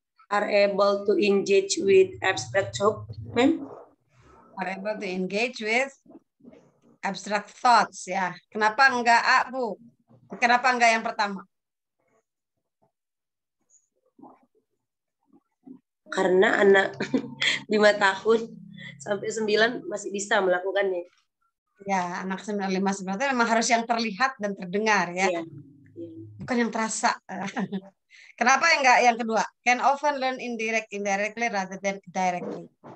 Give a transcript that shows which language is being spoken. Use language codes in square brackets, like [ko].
[en] Are able to engage with abstract thought, ma'am? Are able to engage with abstract thoughts, ya. [id] Kenapa enggak A, Bu? Kenapa enggak yang pertama? Karena anak 5 tahun sampai 9 masih bisa melakukannya. Ya, anak 9 itu memang harus yang terlihat dan terdengar ya. Iya. Bukan yang terasa. Kenapa enggak yang kedua? [en] Can often learn indirectly rather than directly.